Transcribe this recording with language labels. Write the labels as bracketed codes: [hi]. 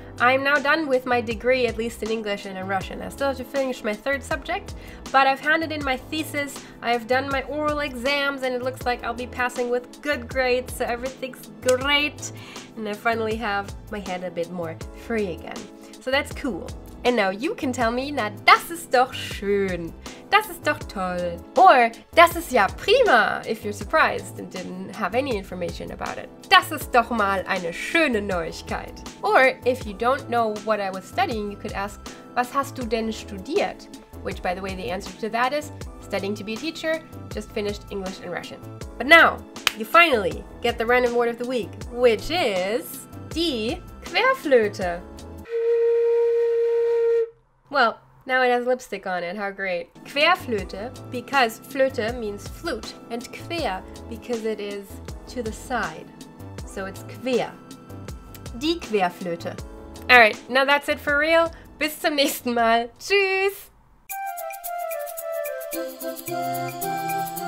[en] I'm now done with my degree, at least in English and in Russian. I still have to finish my third subject, but I've handed in my thesis, I've done my oral exams, and it looks like I'll be passing with good grades, so everything's great. And I finally have my head a bit more free again. So that's cool. And now you can tell me, [de] na das ist doch schön. Das ist doch toll. [en] Or, [de] das ist ja prima, [en] if you're surprised and didn't have any information about it. [de] Das ist doch mal eine schöne Neuigkeit. [en] Or, if you don't know what I was studying, you could ask, [de] was hast du denn studiert? [en] Which, by the way, the answer to that is studying to be a teacher, just finished English and Russian. But now, you finally get the random word of the week, which is die Querflöte. Well, now it has lipstick on it, how great. Querflöte, because Flöte means flute, and quer, because it is to the side. So it's quer. Die Querflöte. Alright, now that's it for real. [de] Bis zum nächsten Mal. Tschüss!